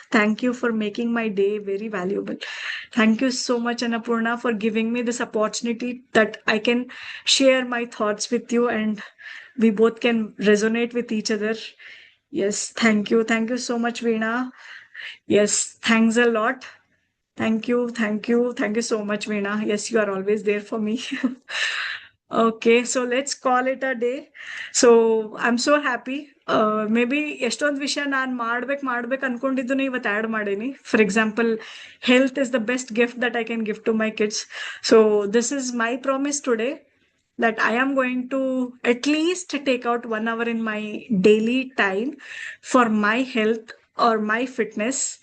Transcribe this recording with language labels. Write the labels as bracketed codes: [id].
[en] Thank you for making my day very valuable. Thank you so much, Annapurna, for giving me this opportunity that I can share my thoughts with you and we both can resonate with each other. Yes, thank you. Thank you so much, Veena. Yes, thanks a lot. Thank you so much, Veena. Yes, you are always there for me. Okay, so let's call it a day. So I'm so happy. [kn] Maybe ಎಷ್ಟೊಂದು ವಿಷಯ ನಾನು ಮಾಡ್ಬೇಕು ಅನ್ಕೊಂಡಿದ್ದನ್ನು ಇವತ್ತು add ಮಾಡೀನಿ. [en] For example, health is the best gift that I can gift to my kids. So this is my promise today that I am going to at least take out 1 hour in my daily time for my health or my fitness.